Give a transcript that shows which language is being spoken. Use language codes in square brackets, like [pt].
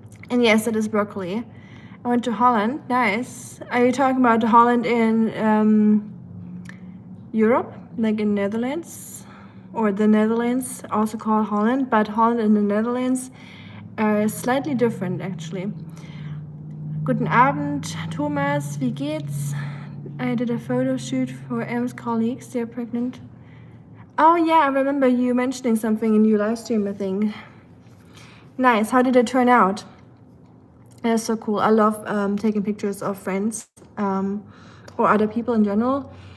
[en] And yes, it is broccoli. I went to Holland. Nice. Are you talking about Holland in Europe, like in Netherlands? or the Netherlands, also called Holland, but Holland and the Netherlands are slightly different actually. [de] Guten Abend, Thomas, wie geht's? [en] I did a photo shoot for Em's colleagues, they're pregnant. Oh yeah, I remember you mentioning something in your live stream, I think. Nice, how did it turn out? That's so cool. I love taking pictures of friends or other people in general.